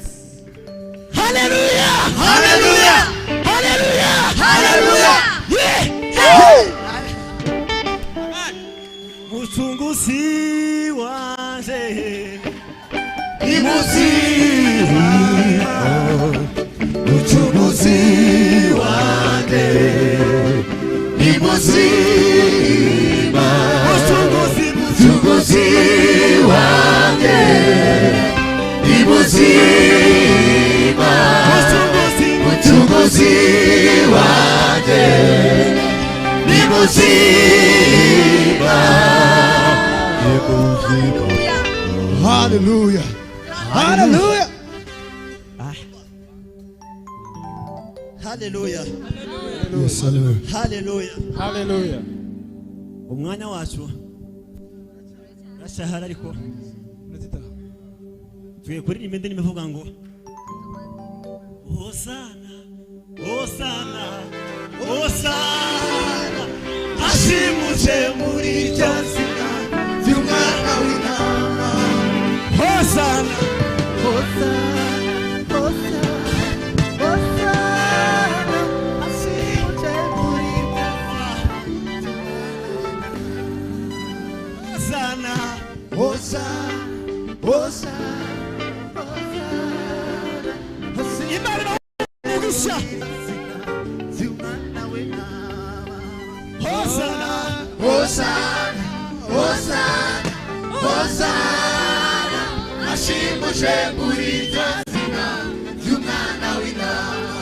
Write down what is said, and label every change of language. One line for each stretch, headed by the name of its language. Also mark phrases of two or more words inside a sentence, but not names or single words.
Swahili: Haleluya. Haleluya. Haleluya. Haleluya. Muchunguzi wanje. Muzima, uchunguzi wake ni muzima, uchunguzi wake ni muzima, uchunguzi wake ni muzima. Hallelujah. Hallelujah. Hallelujah. Yes, hallelujah. Hallelujah. Hallelujah.
Kinyarwanda: Umwanya wacu rashahara ariko tuye kuririmba indirimbo ivuga ngo Hosana, Hosana, Hosana, ashimuje muri ryazina ry'umwana w'intama. Hosana, Hosana, Hosana, Hosana, ashimuje muri ryazina. Hosana, Hosana, Hosana, Imana umugisha ry'umwana w'intama. Hosana, Hosana, Hosana, Hosana, ashimuje ashimuje muri iryo zina ry'umwana w'intama.